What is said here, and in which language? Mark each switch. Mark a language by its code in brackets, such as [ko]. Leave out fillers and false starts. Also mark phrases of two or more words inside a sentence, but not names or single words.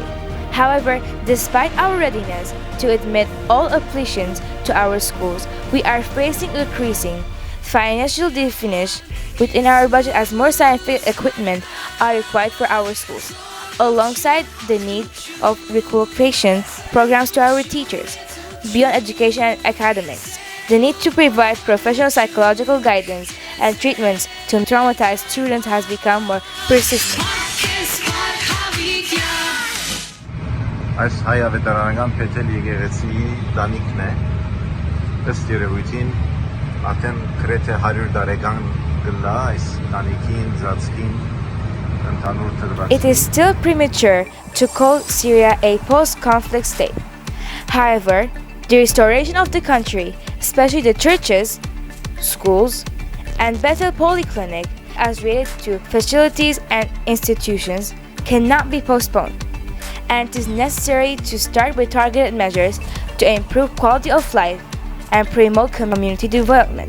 [en] However, despite our readiness to admit all applicants to our schools, we are facing increasing financial deficit within our budget as more scientific equipment are required for our schools, alongside the need of requalification programs to our teachers. Beyond education and academics, the need to provide professional psychological guidance and treatments to traumatized students has become more persistent. [hy] Այս հայավետարանական Փեթել եկեղեցիի տանիքն է, ըստ երևույթին արդեն գրեթե 100 տարեկան գլա այս տանիքին, ծածկին, ընդհանուր թվացին։ [en] It is still premature to call Syria a post-conflict state. However, the restoration of the country, especially the churches, schools, and Bethel Polyclinic as related to facilities and institutions cannot be postponed, and it is necessary to start with targeted measures to improve quality of life and promote community development.